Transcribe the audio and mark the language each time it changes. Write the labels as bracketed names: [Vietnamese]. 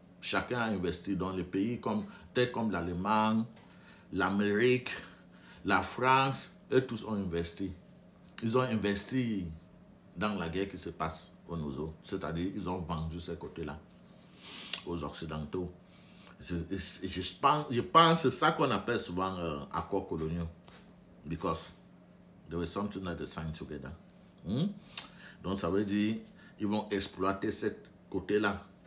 [French] Chacun a investi dans les pays tels comme l'Allemagne, l'Amérique, la France, et tous ont investi. Ils ont investi dans la guerre qui se passe au Nozo. C'est-à-dire, ils ont vendu ce côté-là aux Occidentaux. Je pense que c'est ça qu'on appelle souvent accords coloniaux. [English] Because there was something that they signed together. [French] Donc, ça veut dire ils vont exploiter ce côté-là.